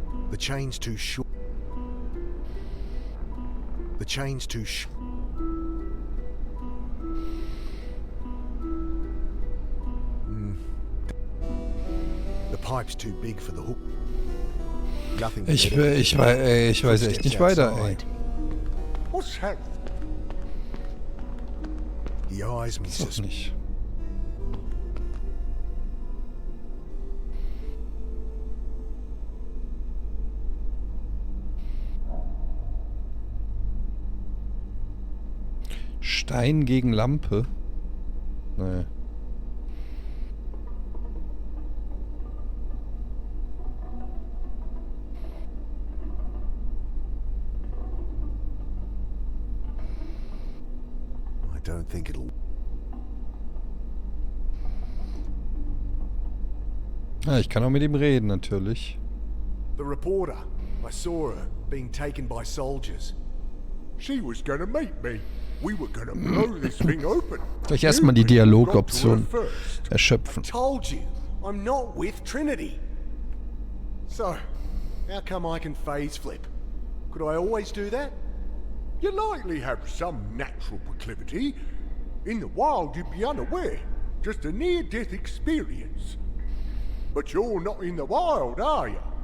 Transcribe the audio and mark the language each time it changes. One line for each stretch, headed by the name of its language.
English: The chain's too short. The chain's too The pipe's too big for the hook. Nothing.
German: Ich weiß echt nicht weiter, ey.
English: What's that? He eyes me
German: Ist doch nicht. Stein gegen Lampe? Nee.
English: I don't think it'll.
German: Ah, ich kann auch mit ihm reden, natürlich.
English: The reporter. I saw her being taken by soldiers. She was gonna meet me. We were gonna blow this thing open.
German: Gleich erstmal die Dialogoption erschöpfen.
English: I told you, I'm not with Trinity. So, how come I can phase flip? Could I always do that? You likely have some natural proclivity. In the wild, you'd be unaware. Just a near-death experience. But you're not in the wild, are you?